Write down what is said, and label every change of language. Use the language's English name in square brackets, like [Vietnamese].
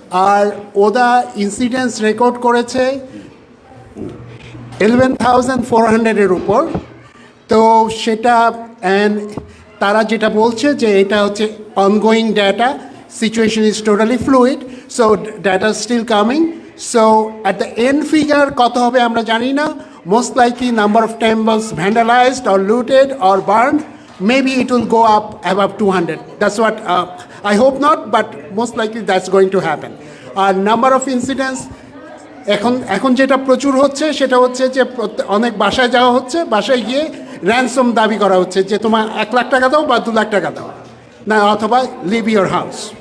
[Bangla] আর ওরা incidents record করেছে 11,400-এর উপর। তো সেটা অ্যান্ড তারা যেটা বলছে যে এটা হচ্ছে ongoing data, [English] Situation is totally fluid, so data still coming. So at the end [Bangla] figure কত হবে আমরা জানি না। [English] Most likely number of temples vandalized or looted or burned, maybe it will go up above 200. That's what I hope not, but most likely that's going to happen. Number of incidents, [Bangla] এখন যেটা প্রচুর হচ্ছে সেটা হচ্ছে যে অনেক বাসায় যাওয়া হচ্ছে, বাসায় গিয়ে র্যানসম দাবি করা হচ্ছে যে তোমার 1 লাখ টাকা দাও বা 2 লাখ টাকা দাও না, অথবা [English] Leave your house.